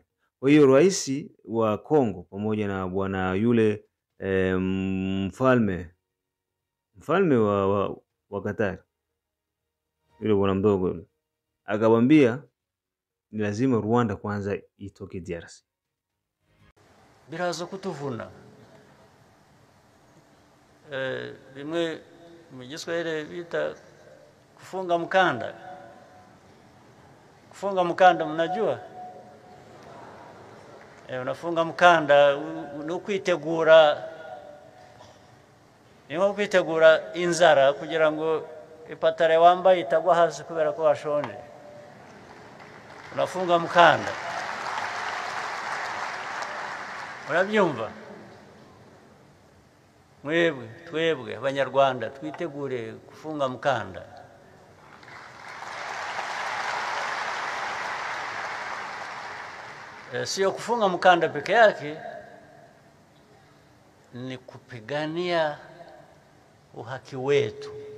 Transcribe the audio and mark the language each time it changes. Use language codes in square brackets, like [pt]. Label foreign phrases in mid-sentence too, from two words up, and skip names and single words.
[sw] Kwa hiyo rais wa Kongo pamoja na bwana yule mfalme wa Qatar, yule bwana mdogo yule, akamwambia ni lazima Rwanda kwanza itoke DRC. [rw] Biraza kutuvuna bimwe mu Giswahili bita [sw] kufunga mkanda. Kufunga mkanda mnajua? Unafunga mkanda [rw] ukwitegura, niho kwitegura inzara kugira ngo ipatare wambaye itagwa hasi kubera ko washonje. [sw] Unafunga mkanda. Urabyumva? [rw] Twebwe abanyarwanda twitegure [sw] kufunga mkanda. Sio kufunga mkanda peke yake, ni kupigania uhaki wetu.